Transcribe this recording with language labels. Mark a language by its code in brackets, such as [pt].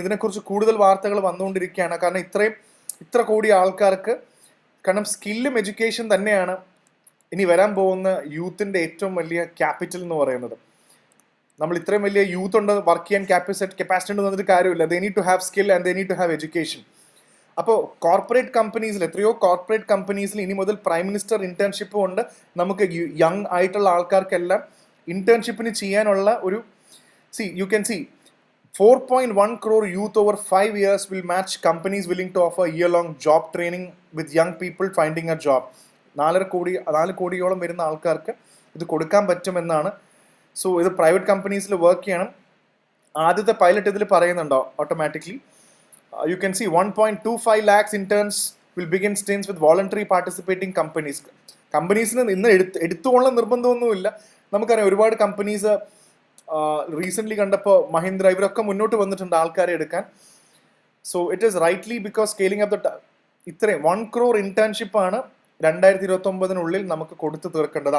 [ml] ഇതിനെക്കുറിച്ച് കൂടുതൽ വാർത്തകൾ വന്നുകൊണ്ടിരിക്കുകയാണ്. കാരണം ഇത്ര കോടി ആൾക്കാർക്ക്, കാരണം സ്കില്ലും എഡ്യൂക്കേഷൻ തന്നെയാണ് ഇനി വരാൻ പോകുന്ന യൂത്തിൻ്റെ ഏറ്റവും വലിയ ക്യാപിറ്റൽ എന്ന് പറയുന്നത്. നമ്മൾ ഇത്രയും വലിയ യൂത്ത് ഉണ്ട്, വർക്ക് ചെയ്യാൻ കപ്പാസിറ്റി ഉണ്ട് എന്നൊരു കാര്യമില്ല. [en] They need to have skill and they need to have education. [ml] അപ്പോൾ കോർപ്പറേറ്റ് കമ്പനീസിൽ, എത്രയോ കോർപ്പറേറ്റ് കമ്പനീസിൽ ഇനി മുതൽ പ്രൈം മിനിസ്റ്റർ ഇന്റേൺഷിപ്പും ഉണ്ട്. നമുക്ക് യങ് ആയിട്ടുള്ള ആൾക്കാർക്കെല്ലാം ഇന്റേൺഷിപ്പിന് ചെയ്യാനുള്ള ഒരു [en] you can see 4.1 crore youth over 5 years will match companies willing to offer year-long job training with young people finding a job. [ml] 4 കോടിയോളം വരുന്ന ആൾക്കാർക്ക് ഇത് കൊടുക്കാൻ പറ്റുമെന്നാണ്. സോ ഇത് പ്രൈവറ്റ് കമ്പനീസിൽ വർക്ക് ചെയ്യണം. ആദ്യത്തെ പൈലറ്റ് ഇതിൽ പറയുന്നുണ്ടോ automatically. [en] You can see 1.25 lakhs interns will begin stints with voluntary participating companies. [ml] കമ്പനീസിന് ഇന്ന് എടുത്തുകൊള്ള നിർബന്ധമൊന്നുമില്ല. നമുക്കറിയാം ഒരുപാട് കമ്പനീസ് റീസെൻ്റ്ലി കണ്ടപ്പോൾ മഹീന്ദ്ര ഇവരൊക്കെ മുന്നോട്ട് വന്നിട്ടുണ്ട് ആൾക്കാരെ എടുക്കാൻ. [en] so it is rightly because scaling up the [ml] ഇത്രയും 1 crore ഇന്റേൺഷിപ്പാണ് 2029 നമുക്ക് കൊടുത്തു തീർക്കേണ്ടത്.